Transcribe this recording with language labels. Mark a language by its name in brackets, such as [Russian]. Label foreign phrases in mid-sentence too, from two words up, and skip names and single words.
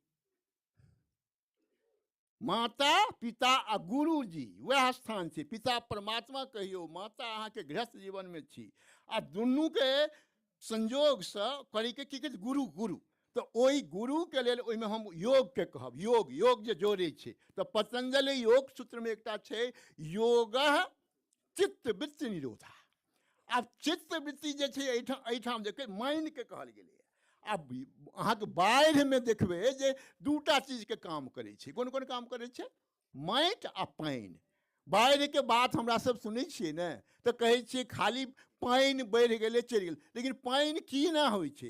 [Maithili] माता, पिता आ गुरुजी वह स्थान छै। पिता परमात्मा कहियो, माता अहाँके गृहस्थ जीवन में छी, आ दुनू के संयोग से करी के की कहै छै गुरु। गुरु तो ओहि गुरु के लेल ओहिमे हम योग के कहब। योग, योग जे जोड़े छै तो पतंजलि योग सूत्र में एकटा छै, [Sanskrit] योग चित्त वृत्ति निरोधा। [Maithili] आब चित्त वृत्ति जे छै एहिठाम देखिए माइंड के कहल गेलै। आब अहाँके बाढ़ि में देखबै जे दूटा चीज के काम करै छै। कोन कोन काम करै छै? माटि आ पानि। बाढ़ि के बात हमरा सब सुनै छियै ने, तऽ कहै छियै खाली पानि बढ़ि गेलै चलि गेलै, लेकिन पानि की ना होइ छै?